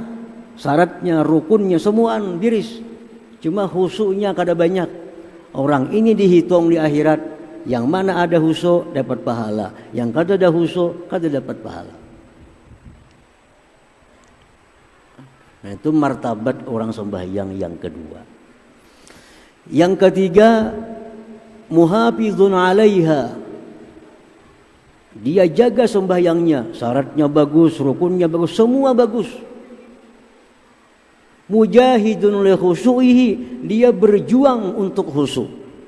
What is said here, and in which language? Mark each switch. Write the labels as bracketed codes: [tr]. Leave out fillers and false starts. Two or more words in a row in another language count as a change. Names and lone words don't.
[bjn] Syaratnya, rukunnya semuaan diris. Cuma khusyuknya kada banyak. Orang ini dihitung di akhirat. Yang mana ada khusyuk dapat pahala, yang kada ada khusyuk kada dapat pahala. [id] Nah, itu martabat orang sembahyang yang kedua. Yang ketiga, [ar] محافظون عليها. [id] Dia jaga sembahyangnya, syaratnya bagus, rukunnya bagus, semua bagus. [ar] مجاهدون لخشوعه, [id] dia berjuang untuk khusyuk.